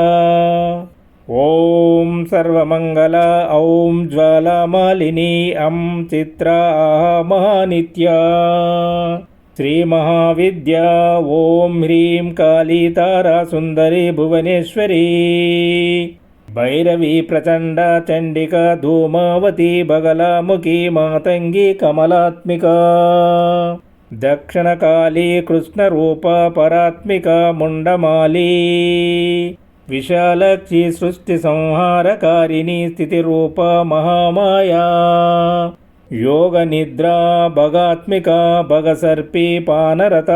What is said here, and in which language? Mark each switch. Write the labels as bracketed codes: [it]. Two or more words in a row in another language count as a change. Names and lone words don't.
[sa] ॐ सर्वमङ्गला ॐ ज्वालामालिनी अं चित्रा महानित्या। श्रीमहाविद्या ॐ ह्रीं काली तारा सुन्दरी भुवनेश्वरी। భైరవీ ప్రచండ చండిక ధూమావతి బగలాముఖి మాతంగి కమలాత్మిక దక్షిణకాళీ కృష్ణరూప పరాత్మిక ముండమాలి విశాలక్షి సృష్టి సంహారకారిణి స్థితిరూప మహామాయా యోగ నిద్రా భగాత్మిక భగసర్పి పానరత